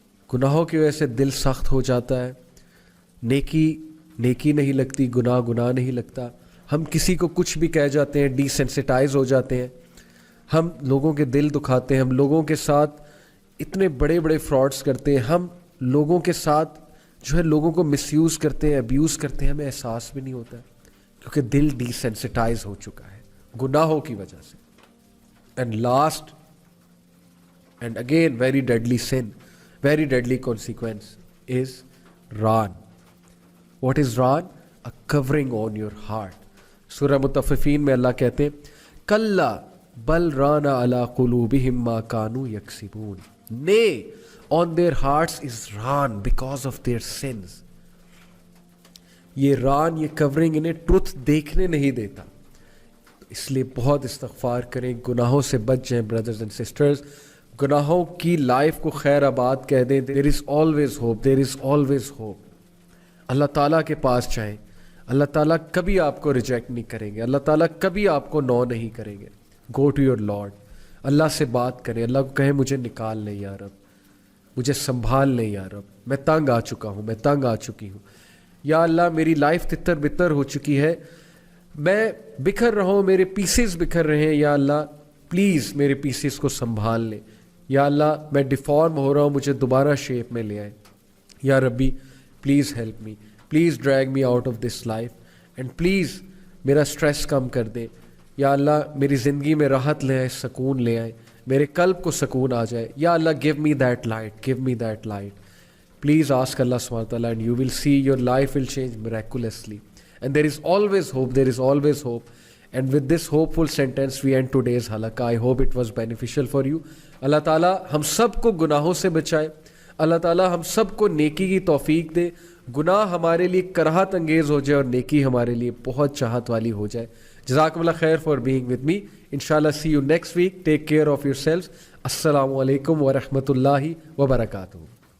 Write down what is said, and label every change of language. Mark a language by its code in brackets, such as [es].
[ur] گناہوں کی وجہ سے دل سخت ہو جاتا ہے, نیکی نہیں لگتی, گناہ نہیں لگتا, ہم کسی کو کچھ بھی کہہ جاتے ہیں, ڈی سینسٹائز ہو جاتے ہیں, ہم لوگوں کے دل دکھاتے ہیں, ہم لوگوں کے ساتھ اتنے بڑے بڑے فراڈس کرتے ہیں, ہم لوگوں کے ساتھ جو ہے لوگوں کو مس یوز کرتے ہیں, ابیوز کرتے ہیں, ہمیں احساس بھی نہیں ہوتا ہے, کیونکہ دل ڈی سینسٹائز ہو چکا ہے گناہوں کی وجہ سے. [en] And last and again very deadly sin, very deadly consequence is ران. What is ران؟ A covering on your heart. [ur] سورہ مطففین میں اللہ کہتے ہیں [ar] کلا بل رانا علی قلوبہم ما کانوا یکسبون. [en] Nay, on their hearts is raan because of their sins. [ur] یہ ران, یہ کورنگ انہیں truth دیکھنے نہیں دیتا, اس لیے بہت استغفار کریں, گناہوں سے بچ جائیں [en] Brothers and sisters. [ur] گناہوں کی لائف کو خیر آباد کہہ دیں. [en] There is always hope, there is always hope. [ur] اللہ تعالیٰ کے پاس جائیں, اللہ تعالیٰ کبھی آپ کو ریجیکٹ نہیں کریں گے, اللہ تعالیٰ کبھی آپ کو نو نہیں کریں گے. [en] go to your lord, [ur] اللہ سے بات کریں, اللہ کو کہیں مجھے نکال لیں یا رب, مجھے سنبھال لیں یا رب, میں تنگ آ چکا ہوں, میں تنگ آ چکی ہوں, یا اللہ میری لائف تتر بتر ہو چکی ہے, میں بکھر رہا ہوں, میرے پیسز بکھر رہے ہیں, یا اللہ پلیز میرے پیسز کو سنبھال لیں. یا اللہ میں ڈیفارم ہو رہا ہوں, مجھے دوبارہ شیپ میں لے آئیں. [en] یا ربی please help me, please drag me out of this life, and please [ur] میرا اسٹریس کم کر دیں. یا اللہ میری زندگی میں راحت لے آئیں, سکون لے آئیں, میرے قلب کو سکون آ جائے. [en] یا اللہ give me that light, give me that light. Please ask Allah subhanahu wa ta'ala and you will see your life will change miraculously. And there is always hope, there is always hope. And with this hopeful sentence we end today's halaqah. I hope it was beneficial for you. [ur] Allah Ta'ala ہم سب کو گناہوں سے بچائے. اللہ تعالیٰ ہم سب کو نیکی کی توفیق دے. گناہ ہمارے لیے کراہت انگیز ہو جائے اور نیکی ہمارے لیے بہت چاہت والی ہو جائے. [en] جزاکم اللہ خیر فار بینگ ود می. انشاءاللہ see you next week. Take care of yourselves. [ar] السلام علیکم ورحمۃ اللہ وبرکاتہ.